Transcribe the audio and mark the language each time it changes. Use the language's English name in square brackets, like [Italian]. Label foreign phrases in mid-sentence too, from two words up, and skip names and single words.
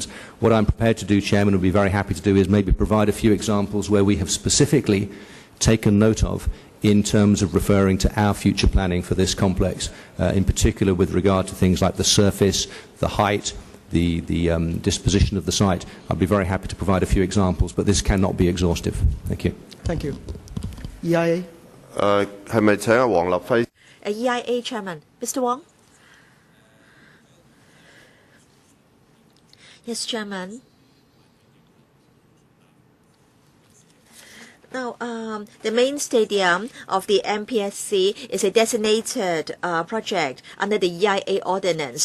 [English] What I'm prepared to do, Chairman, and would be very happy to do, is maybe provide a few examples where we have specifically taken note of in terms of referring to our future planning for this complex, in particular with regard to things like the surface, the height, the disposition of the site. I'd be very happy to provide a few examples, but this cannot be exhaustive. Thank you. Thank you. EIA. [Cantonese] 係咪請阿黃立輝 [English] EIA Chairman, Mr. Wong? Yes, Chairman. Now, the main stadium of the MPSC is a designated project under the EIA ordinance.